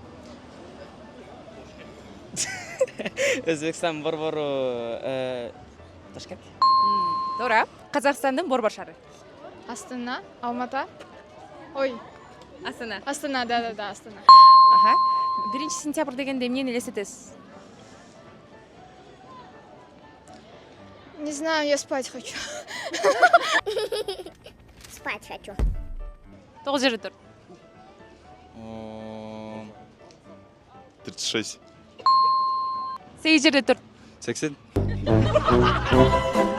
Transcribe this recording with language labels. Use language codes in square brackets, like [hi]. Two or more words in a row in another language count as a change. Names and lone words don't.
[ky] Өзбекстан борбору Ташкент. Туура. Казакстандын борбор шаары? Астана, Алмата. Ой, Астана. Астана, да, Астана. Аха. 1-сентябрь дегенде эмнени элестетесиз? [ru] Не знаю, я спать хочу. Спать хочу. [ky] 9 жерде тур. 36. 8 жерде тур. 80.